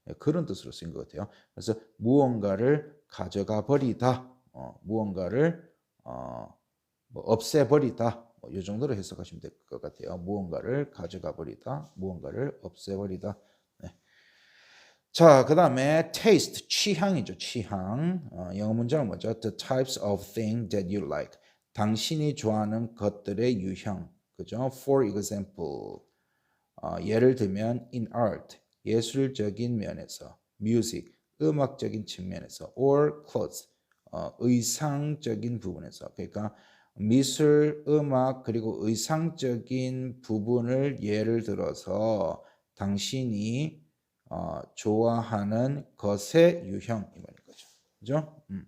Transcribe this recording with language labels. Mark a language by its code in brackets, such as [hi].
[ko] 그런 뜻으로 쓰인 것 같아요. 그래서 무언가를 가져가 버리다. 무언가를 뭐 없애버리다. 이 정도로 해석하시면 될 것 같아요. 무언가를 가져가 버리다. 무언가를 없애버리다. 네. 자, 그 다음에 taste, 취향이죠. 취향. 영어 문장은 뭐죠? [en] The types of things that you like. [ko] 당신이 좋아하는 것들의 유형. 그죠? [en] For example. [ko] 예를 들면 [en] in art, [ko] 예술적인 면에서, music, 음악적인 측면에서, [en] or clothes, [ko] 의상적인 부분에서. 그러니까 미술, 음악, 그리고 의상적인 부분을 예를 들어서 당신이 좋아하는 것의 유형 이 말인 거죠. 그죠?